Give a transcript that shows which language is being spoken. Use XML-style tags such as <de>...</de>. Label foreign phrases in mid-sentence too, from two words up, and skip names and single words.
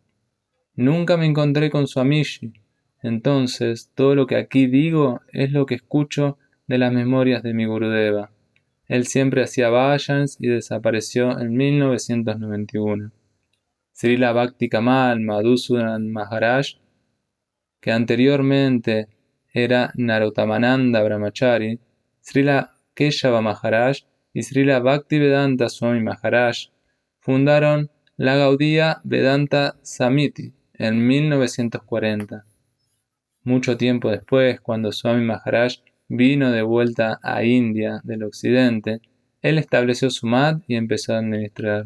<es>Nunca me encontré con Swamiji, entonces todo lo que aquí digo es lo que escucho de las memorias de mi Gurudeva. Él siempre hacía vajans y desapareció en 1991. Srila Bhakti Kamal Madhusudan Maharaj, que anteriormente era Narottamananda Brahmachari, Srila Keshava Maharaj y Srila Bhaktivedanta Swami Maharaj fundaron la Gaudiya Vedanta Samiti en 1940. Mucho tiempo después, cuando Swami Maharaj vino de vuelta a India del occidente, él estableció su mat y empezó a administrar.</es>